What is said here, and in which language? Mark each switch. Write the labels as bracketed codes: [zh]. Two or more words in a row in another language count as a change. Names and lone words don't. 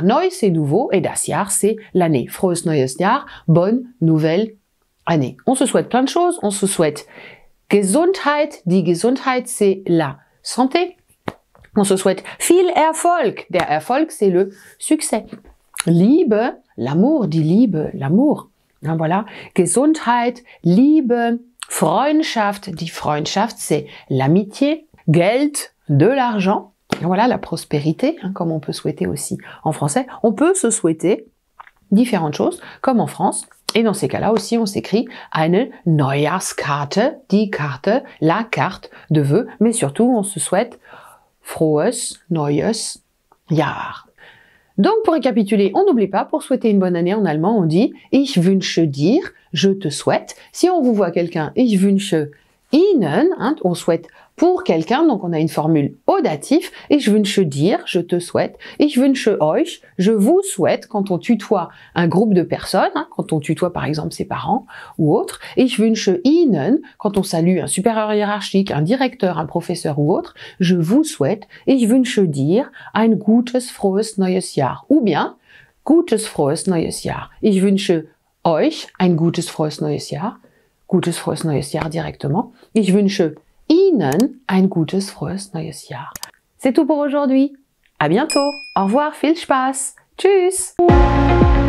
[fr] Neu, c'est nouveau, et [de] das Jahr, [fr] c'est l'année. [de] Frohes Neues Jahr, [fr] bonne nouvelle année. On se souhaite plein de choses, on se souhaite [de] Gesundheit, die Gesundheit, [fr] c'est la santé. On se souhaite [de] viel Erfolg. Der Erfolg, [fr] c'est le succès. [de] Liebe, l'amour, die Liebe, [fr] l'amour. Voilà. [de] Gesundheit, Liebe, Freundschaft, die Freundschaft, [fr] c'est l'amitié. Geld, de l'argent. Voilà, la prospérité, comme on peut souhaiter aussi en français. On peut se souhaiter différentes choses, comme en France. Et dans ces cas-là aussi, on s'écrit [de] eine Neujahrskarte, die Karte, [fr] la carte de vœux. Mais surtout, on se souhaite [de] Frohes Neues Jahr. [fr] Donc, pour récapituler, on n'oublie pas, pour souhaiter une bonne année en allemand, on dit [de] Ich wünsche dir, [fr] je te souhaite. Si on vous voit quelqu'un, [de] Ich wünsche Ihnen, [fr] on souhaite pour quelqu'un, donc on a une formule au datif, [de] Ich wünsche dir, [fr] je te souhaite, [de] Ich wünsche euch, [fr] je vous souhaite, quand on tutoie un groupe de personnes, quand on tutoie par exemple ses parents ou autres, [de] Ich wünsche Ihnen, [fr] quand on salue un supérieur hiérarchique, un directeur, un professeur ou autre, je vous souhaite, [de] Ich wünsche dir ein gutes, frohes neues Jahr, [fr] ou bien [de] gutes, frohes neues Jahr, Ich wünsche euch ein gutes, frohes neues Jahr, gutes frohes neues Jahr directement. Ich wünsche Ihnen ein gutes frohes neues Jahr. [fr] C'est tout pour aujourd'hui. À bientôt. Au revoir, [de] viel Spaß. Tschüss.